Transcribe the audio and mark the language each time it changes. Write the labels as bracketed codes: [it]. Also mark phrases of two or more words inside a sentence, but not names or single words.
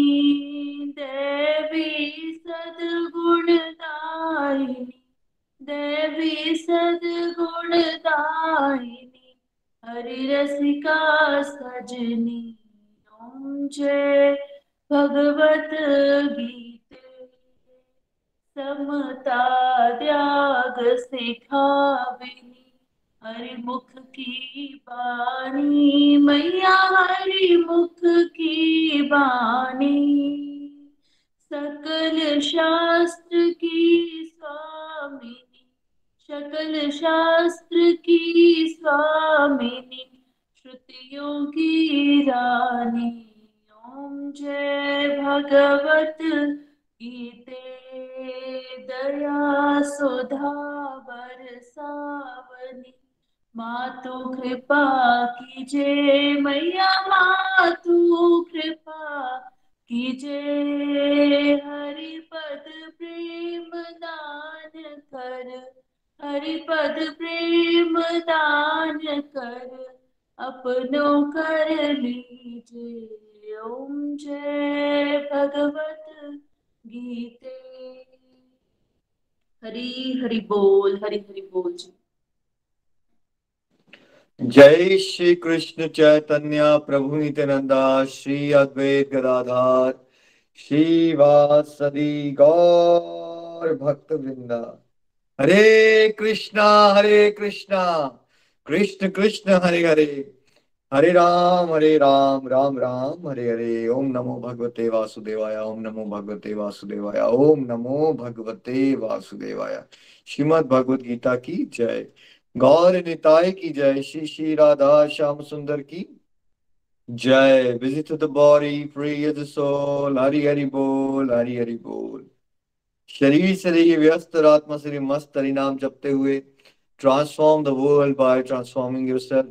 [hi] देवी सद्गुण दायिनी, देवी सद्गुण दायिनी, हरि रसिका सजनी। ओम जय भगवत गीते। समता त्याग सिखाविनी, हरि मुख की बानी मैया हरि मुख की बानी। सकल शास्त्र की स्वामिनी, सकल शास्त्र की स्वामिनी, श्रुतियों की रानी। ओम जय भगवत गीते। दया सुधा बरसावनी, मातु कृपा कीजे मैया मातु कृपा कीजे। हरिपद प्रेम दान कर, हरिपद प्रेम दान कर, अपनो कर लीजे। ओम जय भगवत गीते। हरि हरि बोल, हरि हरि बोल जी। [sa] जय श्री कृष्ण चैतन्य प्रभु नित्यानंदा, श्री अद्वैत गदाधर श्रीवासदि गौर भक्त वृंदा। हरे कृष्णा कृष्ण कृष्ण हरे हरे, हरे राम राम राम हरे हरे। ओम नमो भगवते वासुदेवाय, ओम नमो भगवते वासुदेवाय, ओम नमो भगवते वासुदेवाय। [hi] श्रीमद् भगवद गीता की जय। गौर निताय की जय। श्री श्री राधा श्याम सुंदर की जय। [en] visit the body free the soul. [hi] हरि हरि बोल, हरि हरि बोल। शरीर से रहिए व्यस्त और आत्मा से मस्त, हरि नाम जपते हुए [en] transform the world by transforming yourself.